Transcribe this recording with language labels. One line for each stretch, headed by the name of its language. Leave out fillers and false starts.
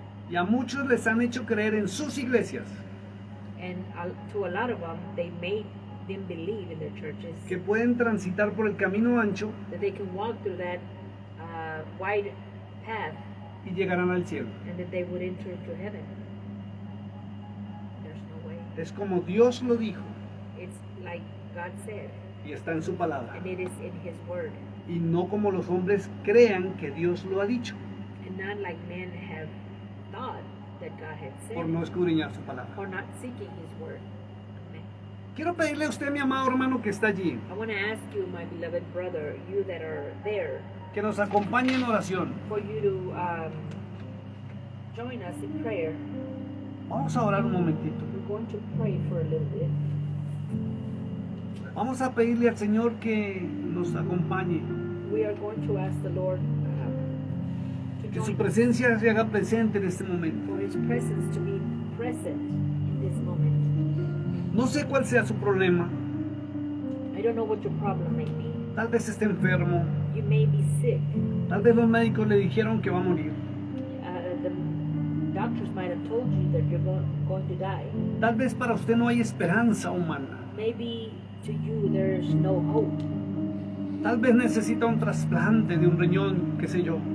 Spanish: Y a muchos les han hecho creer en sus iglesias
English: And to a lot of them, they made them believe in their churches
Spanish: que pueden transitar por el camino ancho
English: that they can walk through that wide path
Spanish: y llegarán al cielo.
English: and that they would enter into heaven. There's no way.
Spanish: Es como Dios lo dijo
English: It's like God said,
Spanish: y está en su palabra.
English: and it is in His Word,
Spanish: Y no como los hombres crean que Dios lo ha dicho
English: and not like men have thought that God had said,
Spanish: por no escudriñar su palabra.
English: or not seeking His Word. Amen.
Spanish: Quiero pedirle a usted, mi amado hermano que está allí,
English: I want to ask you, my beloved brother, you that are there,
Spanish: que nos acompañe en oración.
English: for you to join us in prayer.
Spanish: Vamos a orar un momentito.
English: We're going to pray for a little bit.
Spanish: Vamos a pedirle al Señor que nos acompañe,
English: We are going to ask the Lord to
Spanish: que su
English: join us,
Spanish: presencia se haga presente en este momento.
English: for His presence to be present in this moment.
Spanish: No sé cuál sea su problema,
English: I don't know what your problem may be.
Spanish: tal vez esté enfermo,
English: You may be sick.
Spanish: tal vez los médicos le dijeron que va a morir,
English: The doctors might have told you that you're going to die.
Spanish: tal vez para usted no hay esperanza humana,
English: Maybe to you there's no hope.
Spanish: tal vez necesita un trasplante de un riñón, qué sé yo.